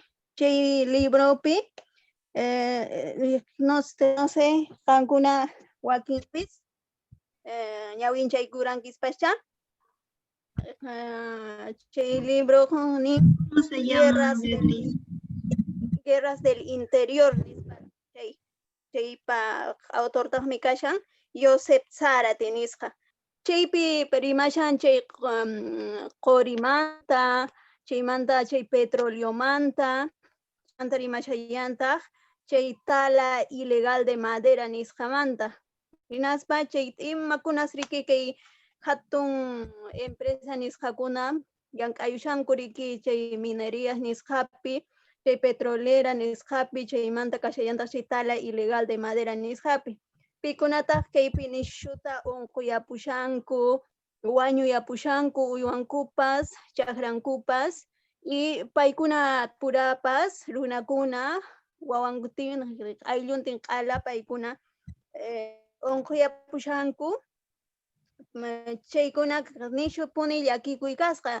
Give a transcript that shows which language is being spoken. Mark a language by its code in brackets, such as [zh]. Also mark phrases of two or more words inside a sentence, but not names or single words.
[qu] Chay libropi [es] no sé [qu] qankuna wakinpis ñawinchaykurankispascha chay libro nin Guerras del Interior nispa chaypa autortaqmi kashan Josep Zárate nisqa. Chaypi rimashan chay qorimanta, chaymanta chay petroleomanta, chanta rimashallantaq chay [es] tala ilegal de madera [qu] nisqamanta. Hinaspa chay imakunas riki kay hatun empresa nisqakuna llank'ayushanku riki chay minerías nisqapi, chay petrolera nisqapi, chaymanta kashallantaq chay [es] tala ilegal de madera [qu] nisqapi. Pikunataq kaypi nishuta unquyapushanku, wañuyapushanku uywankupas, chaqrankupas, y paykuna purapas runakuna wawankutin aylluntin q'ala paykuna unquyapushanku chaykuna nishupuni llakikuy kasqa.